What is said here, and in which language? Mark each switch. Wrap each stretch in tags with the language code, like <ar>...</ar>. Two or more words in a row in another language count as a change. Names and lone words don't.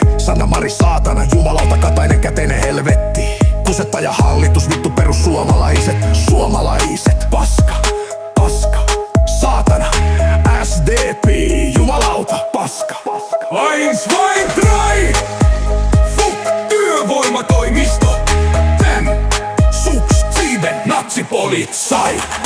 <fi>Sanna Mari saatana, jumalauta Katainen käteinen helvetti. Kusetta ja hallitus vittu perussuomalaiset. Suomalaiset paska, paska, saatana. SDP jumalauta paska.</fi> <de>Eins, zwei, drei.</de> <fi>Fuck työvoimatoimisto. Fem, sux, sieben, natsipolitsai.</fi>